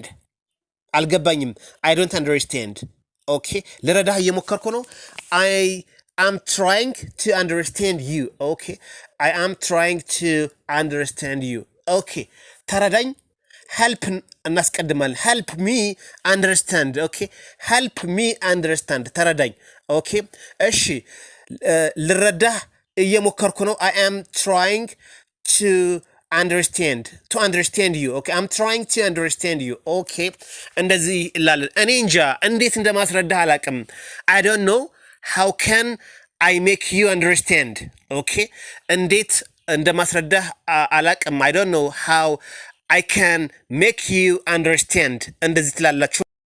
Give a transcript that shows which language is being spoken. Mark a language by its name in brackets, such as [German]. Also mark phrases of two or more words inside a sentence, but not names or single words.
[English] አልገባኝም I don't understand. Okay [Amharic] ልረዳህ እየሞከርኩ ነው። [English] I am trying to understand you. Okay I am trying to understand you. Okay ተረዳኝ። ሄልፕ እናስቀድማለን። Help me understand. Okay help me understand ተረዳኝ። ኦኬ [Amharic] እሺ ልረዳህ እየሞከርኩ ነው። [English] I am trying to understand you. Okay, I'm trying to understand you. Okay, [Amharic] እንደዚህ እላለን። እኔ እንጃ እንዴት እንደማስረዳህ አላቅም። [English] I don't know how can I make you understand. Okay, [Amharic] እንዴት እንደማስረዳህ አላቅም። [English] I don't know how I can make you understand. [Amharic] እንደዚህ ትላላችሁ።